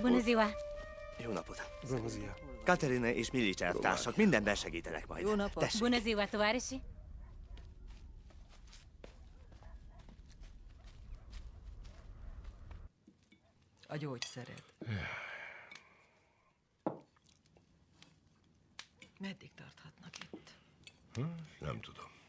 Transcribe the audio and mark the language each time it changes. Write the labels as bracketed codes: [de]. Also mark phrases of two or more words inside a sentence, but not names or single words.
[ro] Bună ziua! [hu] Jó napot! [ro] Bună ziua! [hu] Katerina és Milics elvtársak mindenben segítenek majd. Jó napot! Tessék. [ro] Bună ziua, tovarăși! [hu] A gyógyszered. Meddig tarthatnak itt? Nem tudom.